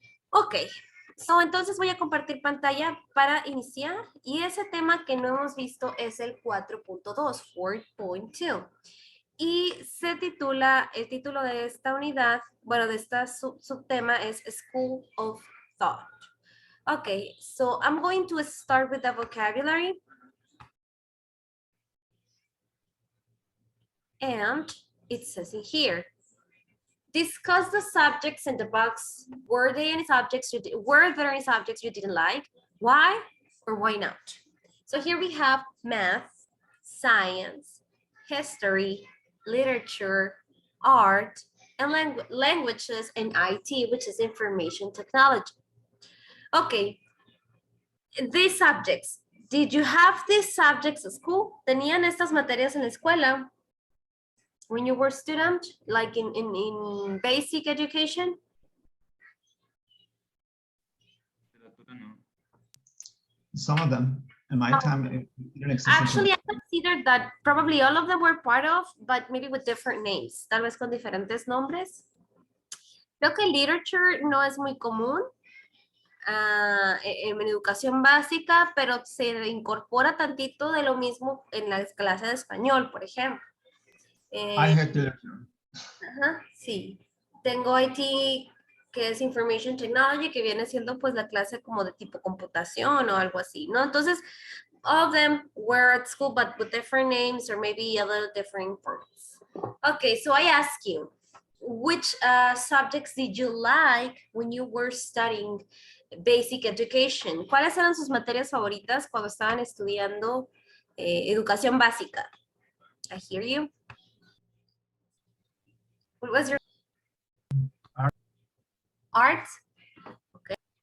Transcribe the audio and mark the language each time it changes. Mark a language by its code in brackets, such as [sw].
[es] Ok, entonces voy a compartir pantalla para iniciar y ese tema que no hemos visto es el 4.2, 4.2. Y se titula, el título de esta unidad, bueno, de esta subtema es School of Thought. [en] Okay, so I'm going to start with the vocabulary. And it says in here, discuss the subjects in the box. Were there any subjects you didn't like? Why or why not? So here we have math, science, history, literature, art, and languages and IT, which is information technology. Okay, these subjects. Did you have these subjects at school? [es] ¿Tenían estas materias en la escuela? [en] When you were a student, like in basic education? Some of them. In my time, it didn't exist. Actually, I consider that probably all of them were part of, but maybe with different names, [es] tal vez con diferentes nombres. Creo que literature no es muy común en educación básica, pero se incorpora tantito de lo mismo en las clases de español, por ejemplo. [en] I had literature. [es] Ajá, sí. Tengo IT, que es Information Technology, que viene siendo pues la clase como de tipo computación o algo así, ¿no? [en] Entonces, all of them were at school, but with different names or maybe a little different forms. Okay, so I ask you, which subjects did you like when you were studying basic education? [es] ¿Cuáles eran sus materias favoritas cuando estaban estudiando educación básica? [en] I hear you. What was your Art. art? Okay.